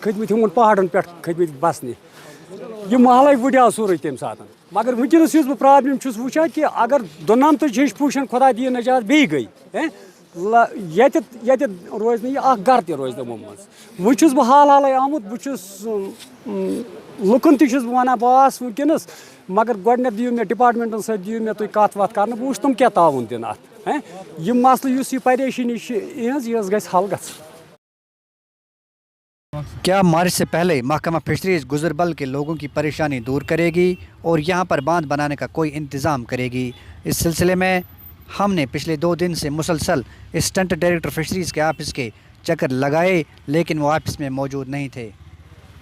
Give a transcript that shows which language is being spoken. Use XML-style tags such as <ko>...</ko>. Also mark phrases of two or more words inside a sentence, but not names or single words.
<ks>کھٔتۍمٕتۍ یِمَن پہاڑَن پٮ۪ٹھ کھٔتۍمٕتۍ بَسنہِ یہِ محلَے وٕڈیو سورُے تَمہِ ساتہٕ مگر وٕنکٮ۪نَس یُس بہٕ پرٛابلِم چھُس وٕچھان کہِ اگر دُنَمتٕچ ہِش پوٗشَن خۄدا دِیِن نجات بیٚیہِ گٔے ییٚتٮ۪تھ روزِ نہٕ یہِ اَکھ گَرٕ تہِ روزِ نہٕ یِمو منٛز وۄنۍ چھُس بہٕ حال حالٕے آمُت بہٕ چھُس لُکَن تہِ چھُس بہٕ وَنان بہٕ آس وٕنکٮ۪نَس مگر گۄڈٕنٮ۪تھ دِیِو مےٚ ڈِپاٹمٮ۪نٛٹَن سۭتۍ دِیِو مےٚ تُہۍ کَتھ وَتھ کَرنہٕ بہٕ وٕچھِ تِم کیٛاہ تعاوُن دِنۍ اَتھ یہِ مسلہٕ یُس یہِ پریشٲنی چھِ یِہٕنٛز یہِ حظ گژھِ حل گژھٕنۍ</ks> <ur>کیا مارچ سے پہلے محکمہ فشریز گزربل کے لوگوں کی پریشانی دور کرے گی اور یہاں پر باندھ بنانے کا کوئی انتظام کرے گی اس سلسلے میں ہم نے پچھلے 2 دن سے مسلسل اسسٹنٹ ڈائریکٹر فشریز کے آفس کے چکر لگائے لیکن وہ آفس میں موجود نہیں تھے</ur>